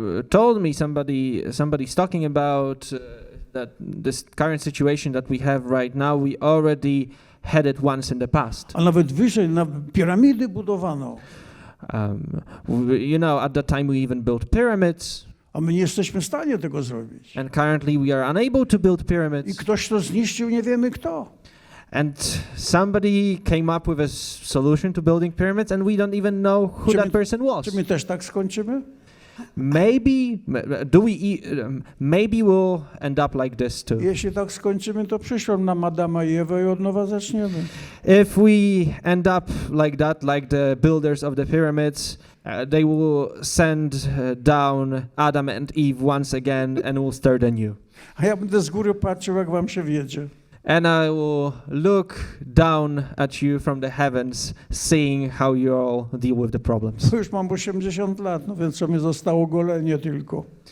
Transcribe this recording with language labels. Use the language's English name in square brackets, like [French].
[English] Told me somebody's talking about that this current situation that we have right now, we already had it once in the past. [Polish] A nawet wyżej, na piramidy budowano. [English] At that time we even built pyramids. [Polish] A my nie jesteśmy w stanie tego zrobić. [English] And currently we are unable to build [Polish] I [English] pyramids. [Polish] ktoś to zniszczył, nie wiemy kto. [English] And somebody came up with a solution to building pyramids, and we don't even know who that person was. [Polish] Czy my też tak skończymy? [English] Maybe we'll end up like this too. [Polish] Jeśli tak skończymy, to przyszłam na Adama i Ewę i od nowa zaczniemy. [English] If we end up like that, like the builders of the pyramids, they will send down Adam and Eve once again and will start anew. [Polish] A ja będę z góry patrzył, jak wam się wiedzie. [English] And I will look down at you from the heavens, seeing how you all deal with the problems. [Polish] Już mam 80 lat, no więc co mi zostało, golenie tylko.